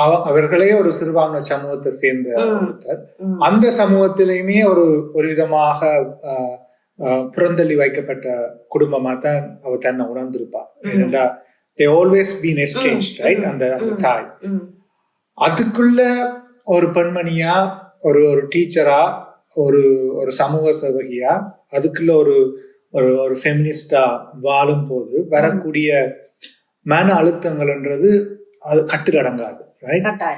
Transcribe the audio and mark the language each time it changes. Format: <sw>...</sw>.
<ta>அவர்களே ஒரு சிறுபான்மை சமூகத்தை சேர்ந்த ஒருத்தர். அந்த சமூகத்திலையுமே ஒரு விதமாக புறந்தள்ளி வைக்கப்பட்ட குடும்பமா தான் அவ தன்னை உணர்ந்திருப்பா. ஏனென்றா</ta> <en>they always been estranged, right?</en> <ta>அந்த தாய் அதுக்குள்ள ஒரு பெண்மணியா ஒரு டீச்சரா ஒரு சமூக சேவகியா அதுக்குள்ள ஒரு ஃபெமினிஸ்டா வாழும் போது வரக்கூடிய மன அழுத்தங்கள்ன்றது அது கட்டுக்கடங்காது, ரைட்?</ta>